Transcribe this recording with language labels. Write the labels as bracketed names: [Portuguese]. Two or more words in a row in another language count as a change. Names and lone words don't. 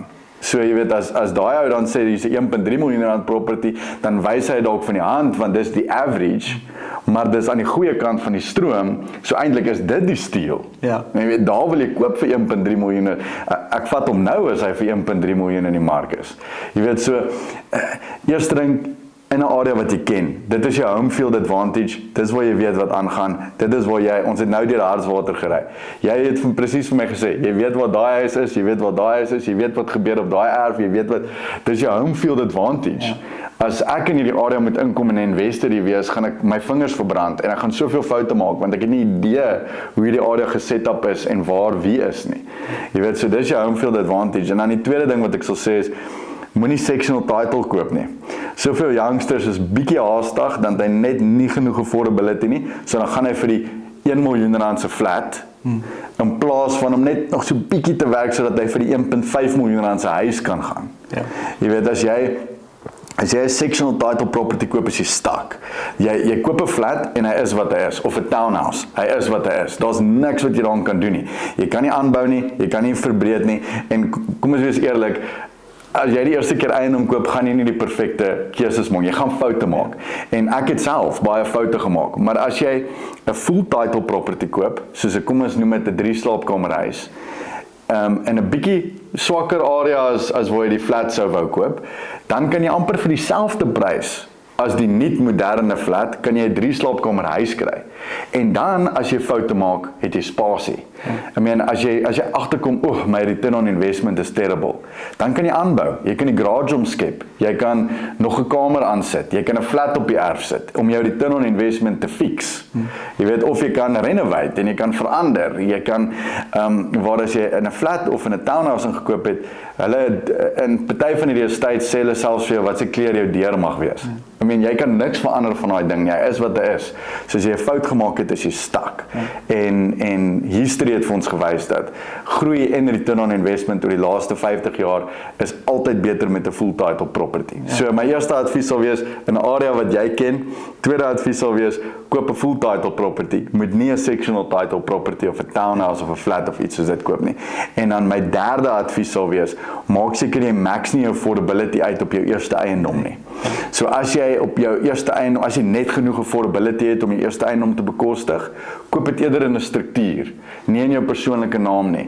[Afrikaans] So jy weet, as daai ou dan sê dis 1.3 miljoen rand property, dan wys hy dalk van die hand, want dis die average, maar dis aan die goeie kant van die stroom, so eintlik is dit die steal. Ja. En jy weet, daar wil jy koop vir 1.3 miljoen, ek vat hom nou as hy vir 1.3 miljoen in die mark is. Jy weet, so, eerste ding, in 'n area wat jy ken. Dit is jou [English] home field advantage. [Afrikaans] Dis waar jy weet wat aangaan. Dit is waar ons het nou deur Hartswater gery. Jy het presies vir my gesê, jy weet wat daai huis is, jy weet wat daai huis is, jy weet wat gebeur op daai erf, jy weet wat, dis jou [English] home field advantage. [Afrikaans] Ja. As ek in hierdie area moet inkom en 'n investor hier wees, gaan ek my vingers verbrand en ek gaan soveel foute maak, want ek het nie idee hoe hierdie area geset up is en waar wie is nie. Jy weet, so dis jou [English] home field advantage. [Afrikaans] En dan die tweede ding wat ek sal sê is, moenie [English] sectional title [Afrikaans] koop nie. Soveel youngsters is bietjie haastig, dan het hy net nie genoeg affordability nie, so dan gaan hy vir die 1 miljoen rand se flat, in plaas van om net nog so bietjie te werk, sodat hy vir die 1.5 miljoen rand se huis kan gaan. Ja. Jy weet, as jy 'n [English] sectional title property [Afrikaans] koop, is jy stuck. Jy koop 'n flat en hy is wat hy is, of 'n townhouse, hy is wat hy is. Daar's niks wat jy daaraan kan doen nie. Jy kan nie aanbou nie, jy kan nie verbreed nie, en kom ons wees eerlik, as jy die eerste keer eiendom koop, gaan jy nie die perfekte keuses maak. Jy gaan foute maak. En ek het self baie foute gemaak. Maar as jy 'n [English] full title property [Afrikaans] koop, soos kom ons noem dit 'n 3-slaapkamerhuis, in 'n bietjie swakker area as waar jy die flat sou wou koop, dan kan jy amper vir dieselfde prys as die nuut moderne flat, kan jy 'n 3-slaapkamerhuis kry. En dan, as jy foute maak, het jy spasie. [English] I mean, [Afrikaans] as jy agterkom, [English] my return on investment is terrible, [Afrikaans] dan kan jy aanbou. Jy kan die garage omskep. Jy kan nog 'n kamer aansit. Jy kan 'n flat op die erf sit, om jou [English] return on investment [Afrikaans] te fix. Jy weet, of jy kan renovate, en jy kan verander. Jy kan, waar as jy in 'n flat of in 'n townhouse ingekoop het, hulle, in party van die estates sê hulle selfs vir jou, wat se kleur jou deur mag wees. [English] I mean, [Afrikaans] jy kan niks verander van daai ding. Jy is wat jy is. So as jy 'n fout gemaak het, is jy stuck. En history het vir ons gewys dat groei en [English] return on investment [Afrikaans] oor die laaste 50 jaar is altyd beter met 'n [English] full title property. [Afrikaans] So my eerste advies sal wees, in 'n area wat jy ken. Tweede advies sal wees, koop 'n [English] full title property. [Afrikaans] Moet nie 'n [English] sectional title property [Afrikaans] of 'n townhouse of 'n flat of iets soos dit koop nie. En dan my derde advies sal wees, maak seker jy max nie jou affordability uit op jou eerste eiendom nie. So as jy op jou eerste eiendom, as jy net genoeg affordability het om jou eerste eiendom te bekostig, koop dit eerder in 'n struktuur, nie in jou persoonlike naam nie.